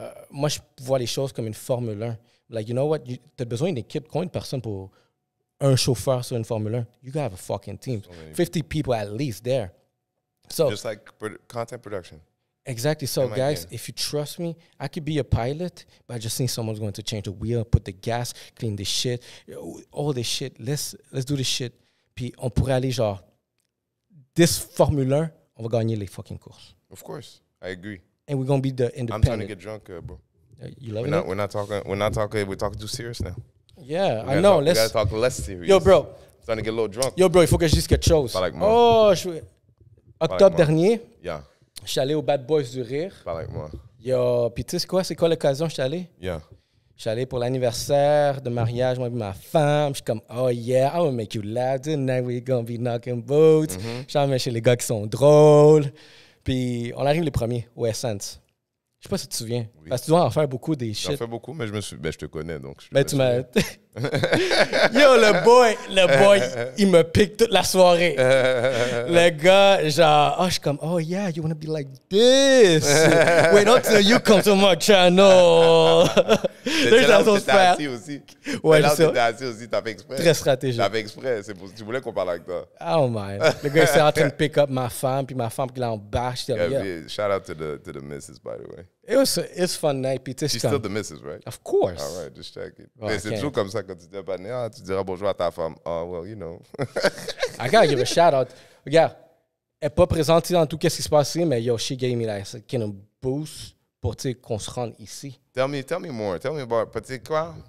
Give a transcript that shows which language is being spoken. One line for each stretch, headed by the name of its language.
French: moi, je vois les choses comme une Formule 1.
English: Like, you know what?
French: Tu as besoin d'une équipe. Combien de personnes pour un chauffeur sur une Formule 1?
English: You gotta have a fucking team. 50 people at least there. So, just like content production. Exactly. So, guys, if you trust me, I could be a pilot, but I just think someone's going to change the wheel, put the gas, clean this shit, all this shit. Let's do this shit.
French: Puis on pourrait aller genre, this Formule 1, on va gagner les fucking courses.
English: Of course, I agree. And we're going to be the independent. I'm trying to get drunk, bro. You loving it? We're not talking. We're talking too serious now. Yeah, I know. We gotta talk less serious. Yo, bro. Starting to get a little drunk.
French: Yo, bro, il faut que je dise quelque chose. Pas like moi. Oh, octobre dernier,
English: Yeah.
French: je suis allé au Bad Boys du Rire. Pas like moi. Yo, puis tu sais quoi? C'est quoi l'occasion je suis allé?
English: Yeah.
French: Je suis allé pour l'anniversaire de mariage, moi et ma femme. Je suis comme,
English: oh yeah, I'm gonna make you laugh tonight. We're gonna be knocking boots.
French: Je suis chez les gars qui sont drôles. Puis on arrive les premiers au Essence. Je sais pas si tu te souviens. Oui. Parce que tu dois en faire beaucoup des shit. J'en fais beaucoup, mais je te connais, donc tu m'as... Yo, le boy, il me pique toute la soirée. Le gars, genre, je suis comme,
English: oh yeah, you wanna be like this. Wait until you come to my channel.
French: C'est là où t'étais assis aussi. Ouais, là où t'étais assis aussi, t'as fait exprès. Très stratégique. T'as fait exprès, tu voulais qu'on parle avec toi.
English: Oh man.
French: Le gars, il s'est en train de
English: pick up
French: ma femme, puis ma femme qui l'a en bâche.
English: Yeah, shout out to the missus, by the way. It's fun night. She's still the missus, right? Of course. All right, just check it.
French: Mais c'est toujours comme ça quand tu dis tu diras bonjour à ta femme.
English: Oh, well, you know. I gotta give a shout out.
French: Regarde, elle n'est pas présente dans tout ce qui se passe ici, mais yo,
English: she gave me like a kind of boost
French: pour qu'on se rende ici.
English: Tell me more. Tell me about.
French: Tu sais quoi?